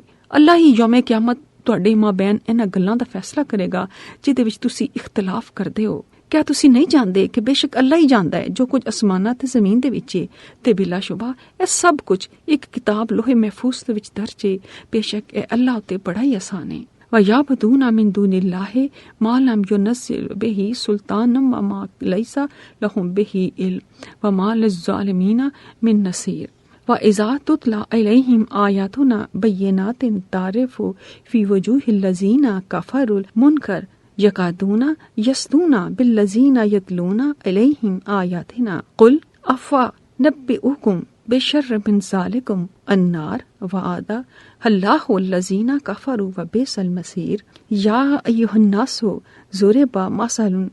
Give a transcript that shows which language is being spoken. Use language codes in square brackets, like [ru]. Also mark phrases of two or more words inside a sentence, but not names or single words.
[pa] ਅੱਲਾਹ ਹੀ ਯੌਮੇ ਕਿਆਮਤ ਤੁਹਾਡੇ ਮਾਬੈਨ ਇਹਨਾਂ ਗੱਲਾਂ ਦਾ ਫੈਸਲਾ ਕਰੇਗਾ ਜਿਹਦੇ ਵਿੱਚ ਤੁਸੀਂ ਇਖਤਲਾਫ ਕਰਦੇ ਹੋ। ਕਿਆ ਤੁਸੀਂ ਨਹੀਂ ਜਾਣਦੇ ਕਿ ਬੇਸ਼ੱਕ ਅੱਲਾ ਹੀ ਜਾਣਦਾ ਹੈ ਜੋ ਕੁਝ ਅਸਮਾਨਾਂ ਤੇ ਜ਼ਮੀਨ ਦੇ ਵਿੱਚ ਹੈ ਤੇ ਬਿਲਾ ਸ਼ੁਬਾ ਇਹ ਸਭ ਕੁਝ ਇੱਕ ਕਿਤਾਬ ਲੋਹੇ ਮਹਿਫੂਜ਼ ਦੇ ਵਿੱਚ ਦਰਜ ਹੈ। ਬੇਸ਼ੱਕ ਇਹ ਅੱਲਾ ਉੱਤੇ ਬੜਾ ਹੀ ਆਸਾਨ ਹੈ। [ar] وَيَعْبُدُونَ مِن دُونِ اللَّهِ مَا لَمْ يُنَزِّلْ بِهِ سُلْطَانًا وَمَا لَيْسَ لَهُم بِهِ عِلْمٌ وَمَا لِلظَّالِمِينَ مِن نَصِيرٍ وَإِذَا تُتْلَى عَلَيْهِمْ آيَاتُنَا بَيِّنَاتٍ تَعْرِفُ فِي وُجُوهِ الَّذِينَ كَفَرُوا الْمُنكَرَ يَكَادُونَ يَسْطُونَ بِالَّذِينَ يَتْلُونَ عَلَيْهِمْ آيَاتِنَا قُلْ أَفَنُنَبِّئُكُم بشر من ذلكم النار وعد الله الذين كفروا وبئس المصير يا أيها الناس ضرب مثل